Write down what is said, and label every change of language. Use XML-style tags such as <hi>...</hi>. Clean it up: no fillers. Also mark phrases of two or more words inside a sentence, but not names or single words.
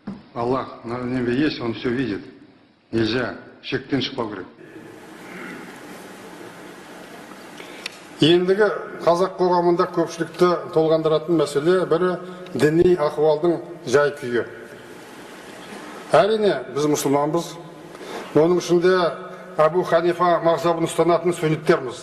<ru>Аллах на небе есть, Он все видит.</ru> <kk>Нельзя шектен шықпау керек. Ендігі қазақ қоғамында көпшілікті толғандыратын мәселе бірі діни ахуалдың жай күйі. Әрине, біз мұсылманбыз. Оның ішінде Абу Ханифа мазхабын ұстанатын сүнниттерміз.</kk>